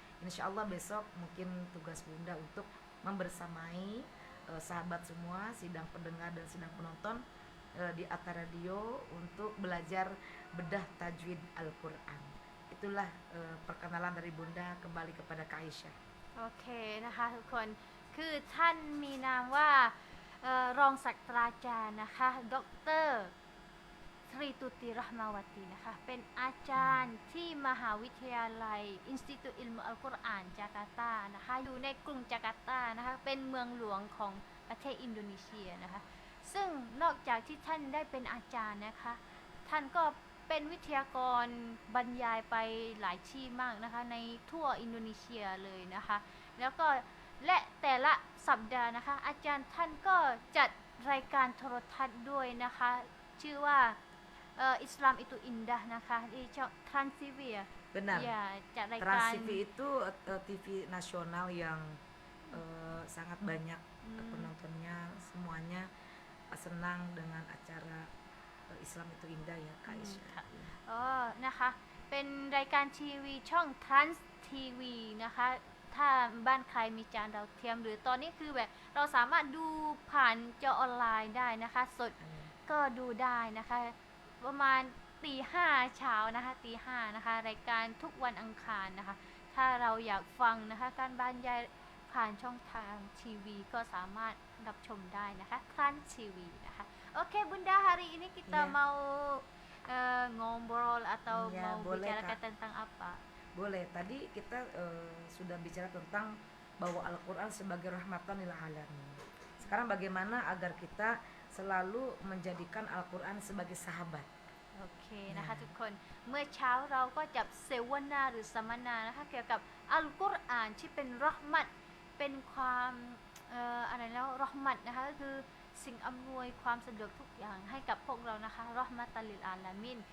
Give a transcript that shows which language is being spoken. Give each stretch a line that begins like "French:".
Indonesian: Insya Allah besok mungkin tugas Bunda untuk membersamai sahabat semua, sidang pendengar dan sidang penonton di Atta Radio untuk belajar bedah tajwid Al-Quran. Itulah perkenalan dari Bunda kembali kepada Kak Aisyah.
Thai: โอเคนะคะทุกคนคือท่านมีนามว่ารองศาสตราจารย์นะคะดรสรีตุติรหมาวตีนะคะเป็นอาจารย์ที่มหาวิทยาลัยอินสติทูตอิลมุอัลกุรอานจาการ์ตานะคะอยู่ในกรุงจาการ์ตานะคะเป็นเมืองหลวงของประเทศอินโดนีเซียนะคะซึ่งนอกจากที่ท่านได้เป็นอาจารย์นะคะ ท่านก็เป็นวิทยากรบรรยายไปหลายที่มากนะคะในทั่วอินโดนีเซียเลยนะคะแล้วก็และแต่ละสัปดาห์นะคะอาจารย์ท่านก็จัดรายการโทรทัศน์ด้วยนะคะชื่อว่าIslam itu indahนะคะ
Indonesian: di Trans TV ya. Benar. Ya, jalan Trans TV itu TV nasional yang sangat banyak penontonnya, semuanya senang dengan acara Islam itu indah ya Kak Aisyah.
Thai: นะคะเป็นรายการทีวีช่อง Trans TV นะคะถ้าบ้านใครมีจานดาวเทียมหรือตอนนี้คือแบบเราสามารถดูผ่านจอออนไลน์ได้นะคะสดก็ดูได้นะคะ ประมาณตีห้าเช้านะคะตีห้านะคะรายการทุกวันอังคารนะคะถ้าเราอยากฟังนะคะการบรรยายผ่านช่องทางทีวีก็สามารถรับชมได้นะคะคลันทีวีนะคะโอเค
Indonesian: Bunda, hari ini kita mau ngobrol atau mau bicarakan tentang apa? Boleh, tadi kita sudah bicara tentang bahwa Al-Quran sebagai rahmatan lil alamin. Sekarang bagaimana agar kita selalu menjadikan Al-Quran sebagai sahabat.
Thai: โอเคนะคะทุกคนเมื่อเช้าเราก็จะเสวนาหรือสัมมนานะคะเกี่ยวกับอัลกุรอานที่เป็นเราะห์มัตเป็นความอะไรแล้วเราะห์มัตนะคะก็คือสิ่งอำนวยความสะดวกทุกอย่างให้กับพวกเรานะคะเราะห์มัตลิลอาลามีน